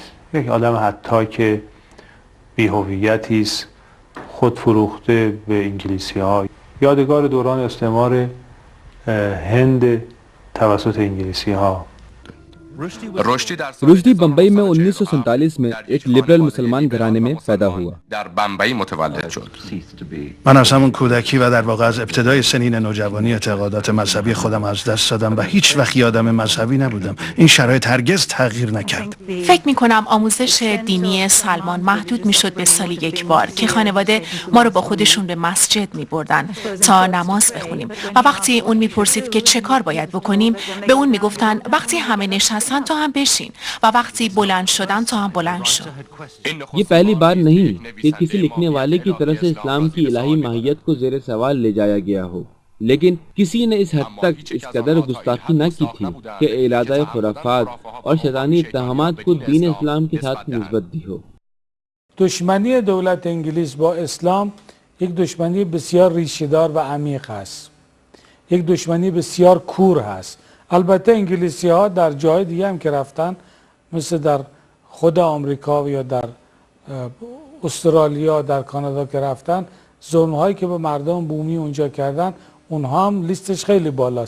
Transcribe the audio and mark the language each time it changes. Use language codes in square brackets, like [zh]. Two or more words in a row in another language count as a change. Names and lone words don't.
[fa] یک آدم حتی که بی‌هویتی است، خود فروخته به انگلیسی‌ها. یادگار دوران استعمار هند توسط انگلیسی‌ها. [ur] رشدی بمبئی میں 1947 میں ایک لیبرل مسلمان گھرانے میں پیدا ہوا. [fa] در بمبئی متولد شد. من از همون کودکی و در واقع از ابتدای سنین نوجوانی اعتقادات مذهبی خودم از دست دادم و هیچ وقت آدم مذهبی نبودم. این شرایط هرگز تغییر نکرد. فکر می‌کنم آموزش دینی سلمان محدود می‌شد به سالی یک بار که خانواده ما رو با خودشون به مسجد می‌بردن تا نماز بخونیم و وقتی اون می‌پرسید که چه کار باید بکنیم به اون می‌گفتن وقتی همه نشستن تو هم بشین و وقتی بلند شدن تو هم بلند شو. [ur] یہ پہلی بار نہیں کہ کسی لکھنے والے کی طرف سے اسلام کی الہی ماہیت کو زیر سوال لے جایا گیا ہو، لیکن کسی نے اس حد تک اس قدر گستاخی نہ کی تھی کہ اعادہ خرافات اور شیطانی اتہامات کو دین اسلام کے ساتھ نسبت دی ہو. [fa] دشمنی دولت انگلیس با اسلام یک دشمنی بسیار ریشه‌دار و عمیق است. یک دشمنی بسیار کور هست. البته انگلیسی ها در جای دیگه هم که رفتن مثل در خود آمریکا یا در استرالیا در کانادا که رفتن، ظلم هایی که به مردم بومی اونجا کردن اونها هم لیستش خیلی بالاست.